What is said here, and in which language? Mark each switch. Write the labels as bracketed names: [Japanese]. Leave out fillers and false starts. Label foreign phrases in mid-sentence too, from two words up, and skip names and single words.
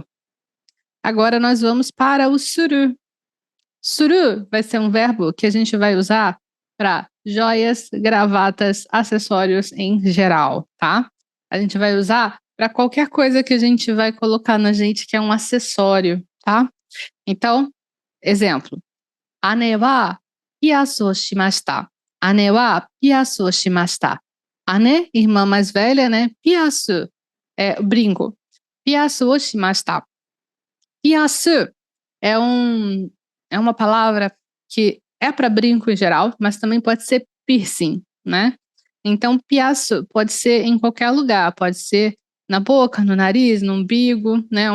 [Portuguese] Agora nós vamos para o suru. Suru vai ser um verbo que a gente vai usar para joias, gravatas, acessórios em geral, tá? A gente vai usar para qualquer coisa que a gente vai colocar na gente que é um acessório, tá? Então, exemplo. [Japanese] 姉はピアスをしました. 姉はピアスをしました. Ane, [Portuguese] irmã mais velha, né? Piaço é brinco. [Japanese] ピアスをしました. [Portuguese] Piaço é uma palavra que é para brinco em geral, mas também pode ser piercing, né? Então, piaço pode ser em qualquer lugar, pode ser na boca, no nariz, no umbigo, né?